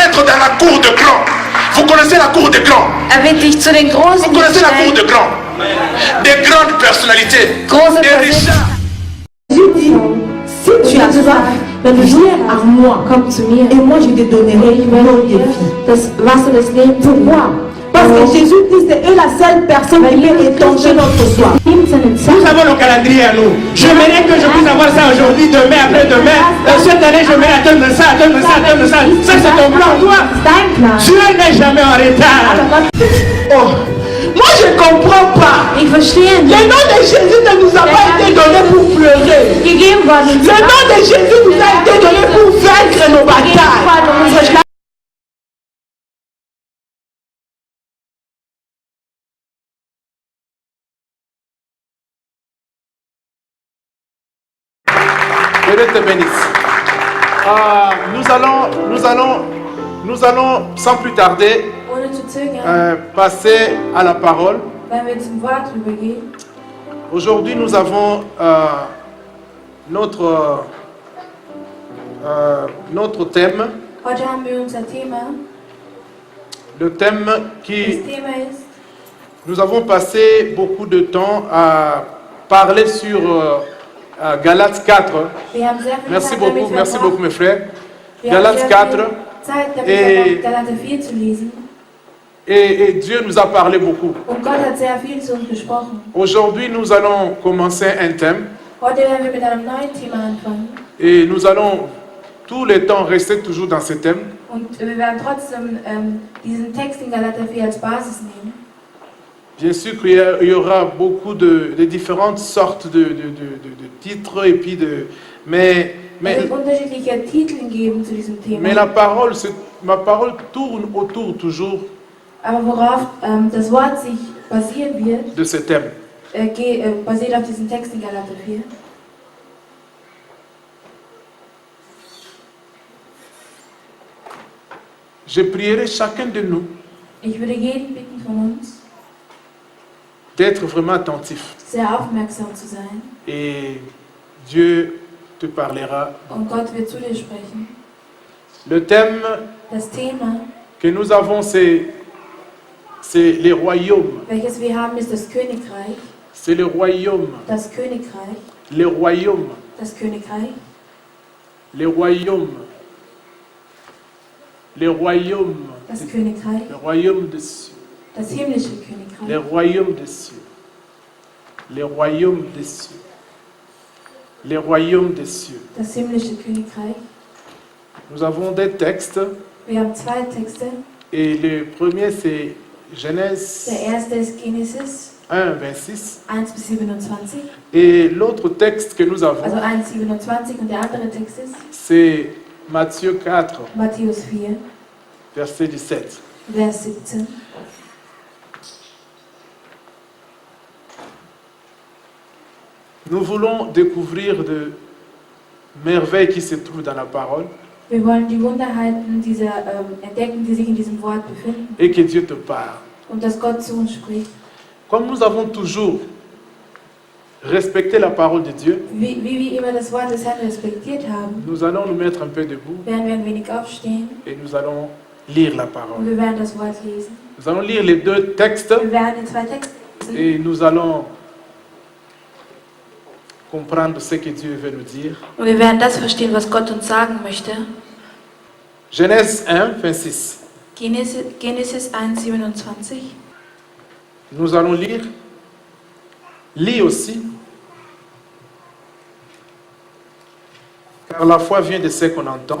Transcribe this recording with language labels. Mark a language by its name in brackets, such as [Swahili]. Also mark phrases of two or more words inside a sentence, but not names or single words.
[French] dans la cour de grand. Vous connaissez la cour de grand? [German] Dich zu den Großen [French] Vous connaissez la cour de [German] gestellt. [French] grand? Des grandes personnalités. [German] Große [French] Des richards. Jésus dit, si tu as soif, viens à moi, [German] Komm zu mir. [French] et moi je te donnerai l'eau de vie. [German] Das Wasser des Lebens. [French] Pourquoi? Parce que Jésus dit c'est eux la seule personne qui peut étancher notre soif. Nous avons le calendrier à nous. J'aimerais que je puisse avoir ça aujourd'hui, demain, après-demain. Cette année, je vais attendre ça, attendre ça, attendre ça. Ça, c'est ton plan, toi. Dieu n'est jamais en retard. Oh, moi je ne comprends pas. [German] Ich verstehe [French] Le [German] nicht. [French] nom de Jésus ne nous a pas été donné pour pleurer. [German] Gegeben worden. [French] Le nom de Jésus nous a été donné pour vaincre nos batailles. [German] Um unsere Schlacht. [French] Que Dieu te bénisse. Nous allons sans plus tarder [German] Ohne zu zögern, [French] passer à la parole. [German] wenn wir zum Wort übergehen. [French] Aujourd'hui, nous avons notre thème. [German] Heute haben wir unser Thema. [French] Le thème [German] Das [French] qui... [German] Thema ist, [French] Nous avons passé beaucoup de temps à parler sur Galates 4. [German] wir haben sehr viel [French] Merci [German] Zeit [French] beaucoup, [German] damit [French] merci [German] verbracht. [French] beaucoup mes frères. [German] Wir haben [French] Galates [German] sehr [French] 4. [German] viel Zeit damit [French] Et- [German] verbracht, Galater 4 zu lesen. [French] Et Dieu nous a parlé beaucoup. [German] Und Gott hat sehr viel zu uns gesprochen. [French] Aujourd'hui, nous allons commencer un thème [German] Heute werden wir mit einem neuen Thema anfangen. [French] et nous allons tout le temps rester toujours dans ce thème. [German] Und wir werden trotzdem diesen Text in Galater 4 als Basis nehmen. [French] Bien sûr qu'il y aura beaucoup de différentes sortes de titres et puis mais [German] Es wird unterschiedliche Titel geben zu diesem Thema. [French] ma parole tourne autour toujours [German] Aber worauf das Wort sich basieren wird, [French] de ce thème. [German] basiert auf diesem Text in Galater 4. [French] Je prierai chacun de nous [German] Ich würde jeden bitten von uns, [French] d'être vraiment attentif [German] sehr aufmerksam zu sein. [French] et Dieu te parlera. [German] Und Gott wird zu dir sprechen. [French] Le thème [German] Das Thema, [French] que nous avons, c'est les royaumes. [German] welches wir haben, ist das Königreich. [French] C'est le royaume. [German] Das Königreich. [French] Les royaumes. [German] Das Königreich. [French] Les royaumes. Les royaumes. [German] Das Königreich. [French] Le royaume des cieux. [German] Das himmlische [French] Les [German] Königreich. [French] royaumes des cieux. Les royaumes des cieux. Les royaumes des cieux. [German] Das himmlische Königreich. [French] Nous avons des textes [German] Wir haben zwei Texte. [French] et le premier c'est Genèse [German] Der erste ist Genesis [French] 1, 26 [German] 1 bis 27. [French] et l'autre texte que nous avons [German] Also 1, 27 und der andere Text ist [French] c'est Matthieu 4, [German] Matthäus 4, [French] verset 17. [German] Vers 17. [French] Nous voulons découvrir de merveilles qui se trouvent dans la parole [German] Wir wollen die Wunderheiten entdecken, die sich in diesem Wort befinden [French] et que Dieu te parle. [German] und dass Gott zu uns spricht. [French] Comme nous avons toujours respecté la parole de Dieu, [German] Wie wir immer das Wort des Herrn respektiert haben, [French] nous allons nous mettre un peu debout [German] werden wir ein wenig aufstehen [French] et nous allons lire la [German] und [French] parole. [German] wir werden das Wort lesen. [French] Nous allons lire les deux textes [German] Wir werden die zwei Texte lesen [French] et nous allons comprendre ce que Dieu veut nous dire. [German] und wir werden das verstehen, was Gott uns sagen möchte. [French] Genèse 1, 26. [German] Genesis 1, 27. [French] Nous allons lire. Lis aussi. Car la foi vient de ce qu'on entend.